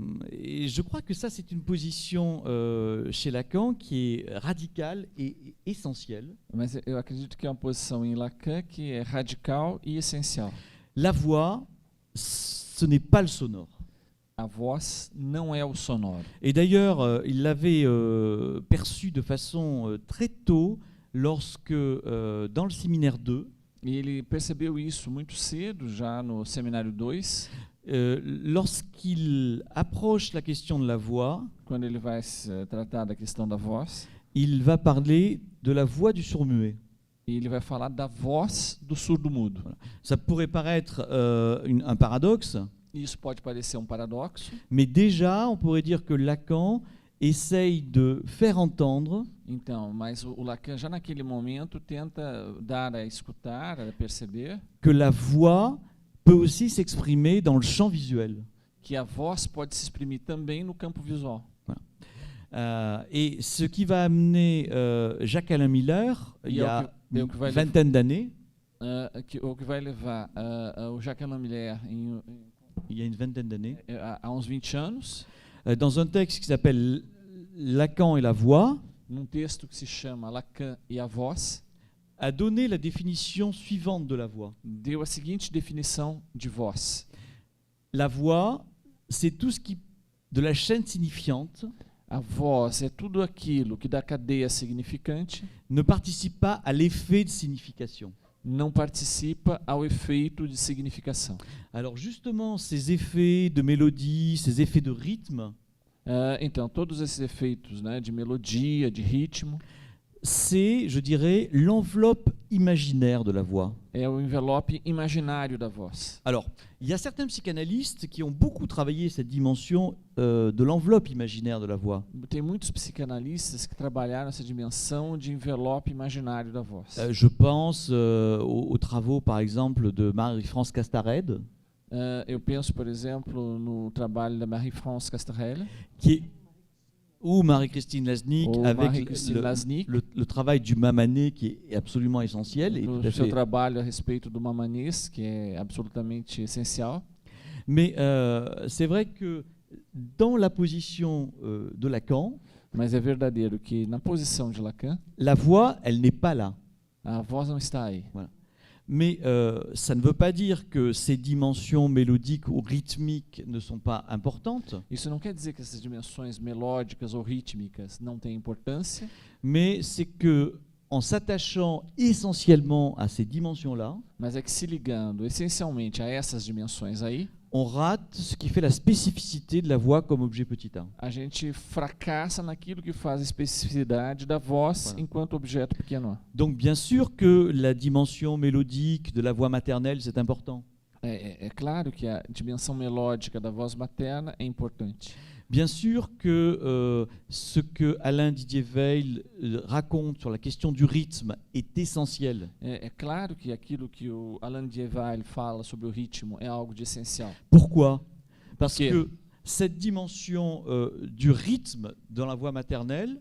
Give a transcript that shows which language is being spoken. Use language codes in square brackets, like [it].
[fr] Et je crois que ça, c'est une position chez Lacan qui est radicale et essentielle. [pt] Mas eu acredito que é uma posição em Lacan que é radical e essencial. [fr] La voix, ce n'est pas le sonore. [pt] A voz não é o sonoro. [fr] Et d'ailleurs, il l'avait perçu de façon très tôt lorsque, dans le séminaire 2, [pt] E ele percebeu isso muito cedo, já no seminário 2, [fr] lorsqu'il approche la question de la voix, [pt] quando ele vai tratar da questão da voz. [fr] il va parler de la voix du sourd-muet. [pt] E ele vai falar da voz do surdo-mudo. [fr] Ça pourrait paraître un paradoxe, [pt] Isso pode parecer um paradoxo, [fr] mais déjà, on pourrait dire que Lacan essaye de faire entendre [pt] então, mas o Lacan já naquele momento tenta dar a escutar, a perceber [fr] que la voix peut aussi s'exprimer dans le champ visuel. [pt] que a voz pode se exprimir também no campo visual. [fr] Et ce qui va amener Jacques-Alain Miller, il y a une vingtaine d'années, [pt] O que vai levar o Jacques-Alain Miller [fr] il y a une vingtaine d'années, [pt] há uns 20 anos, [fr] dans un texte qui s'appelle Lacan et la voix, [pt] num texto que se chama Lacan e a voz, [fr] a donné la définition suivante de la voix. [pt] deu a seguinte definição de voz. [fr] La voix, c'est tout ce qui, de la chaîne signifiante, [pt] A voz é tudo aquilo que da cadeia significante [fr] ne participe pas à l'effet de signification. [pt] não participa ao efeito de significação. [fr] Alors justement, ces effets de mélodie, ces effets de rythme, [pt] Então, todos esses efeitos, né, de melodia, de ritmo, [fr] c'est, je dirais, l'enveloppe imaginaire de la voix. [pt] é o envelope imaginário da voz. [fr] Alors, il y a certains psychanalystes qui ont beaucoup travaillé cette dimension de l'enveloppe imaginaire de la voix. [pt] Tem muitos psicanalistas que trabalharam essa dimensão de envelope imaginário da voz. [fr] Je pense aux travaux, par exemple, de Marie-France Castarède, [pt] Eu penso, por exemplo, no trabalho da Marie-France Castarel, [fr] qui est, ou Marie-Christine Lasnik, [pt] ou [fr] avec Marie-Christine Lasnik, le travail du Mamané qui est absolument essentiel. Et tout à [pt] o seu [fr] fait. [pt] trabalho a respeito do Mamanês, que é absolutamente essencial. [fr] Mais c'est vrai que dans la position de Lacan, [pt] Mas é verdadeiro que na posição de Lacan, [fr] la voix, elle n'est pas là. [pt] a voz não está aí. [fr] Mais ça ne veut pas dire que ces dimensions mélodiques ou rythmiques ne sont pas importantes, [pt] Isso não quer dizer que essas dimensões melódicas ou rítmicas não têm importância, [fr] mais c'est que en s'attachant essentiellement à ces dimensions-là, [pt] mas é que se ligando essencialmente a essas dimensões aí, [fr] on rate ce qui fait la spécificité de la voix comme objet petit a. [pt] a gente fracassa naquilo que faz a especificidade da voz [fr] Voilà. [pt] enquanto objeto pequeno a. [fr] Donc bien sûr que la dimension mélodique de la voix maternelle, c'est important. [pt] É claro que a dimensão melódica da voz materna é importante. [fr] Bien sûr que ce que Alain Didier-Veil raconte sur la question du rythme est essentiel. [pt] É claro que aquilo que o Alain Dier-Veil fala sobre o ritmo é algo de essencial. [fr] Pourquoi? Parce [pt] Por quê? [fr] que cette dimension du rythme dans la voix maternelle,